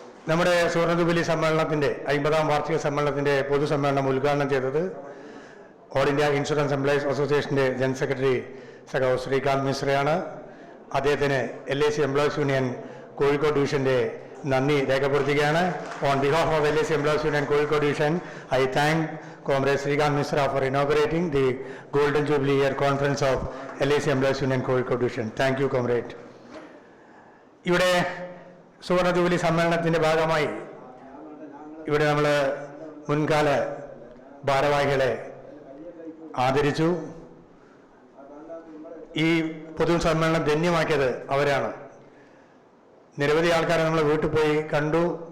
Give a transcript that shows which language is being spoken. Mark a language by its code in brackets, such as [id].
[ml] നമ്മുടെ സുവർണ ജൂബിലി സമ്മേളനത്തിൻ്റെ 50ാം വാർഷിക സമ്മേളനത്തിൻ്റെ പൊതുസമ്മേളനം ഉദ്ഘാടനം ചെയ്തത് ഓൾ ഇന്ത്യ ഇൻഷുറൻസ് എംപ്ലോയീസ് അസോസിയേഷൻ്റെ ജനറൽ സെക്രട്ടറി സഖാവ് ശ്രീകാന്ത് മിശ്രയാണ്. അദ്ദേഹത്തിന് LIC എംപ്ലോയീസ് യൂണിയൻ കോഴിക്കോട് ഡിവിഷൻ്റെ നന്ദി രേഖപ്പെടുത്തുകയാണ്. [en] On behalf of LIC employees union Kozhikode division, I thank Comrade Srikanth Misra for inaugurating the Golden Jubilee Year Conference of LIC Employees Union Kozhikode Division. Thank you, Comrade. [ml] ഇവിടെ സുവർണ jubilee സമ്മേളനത്തിൻ്റെ ഭാഗമായി ഇവിടെ നമ്മൾ മുൻകാല ഭാരവാഹികളെ ആദരിച്ചു. ഈ പൊതുസമ്മേളനം ധന്യമാക്കിയത് അവരാണ്. നിരവധി ആൾക്കാരെ നമ്മൾ വീട്ടിൽ പോയി കണ്ടു.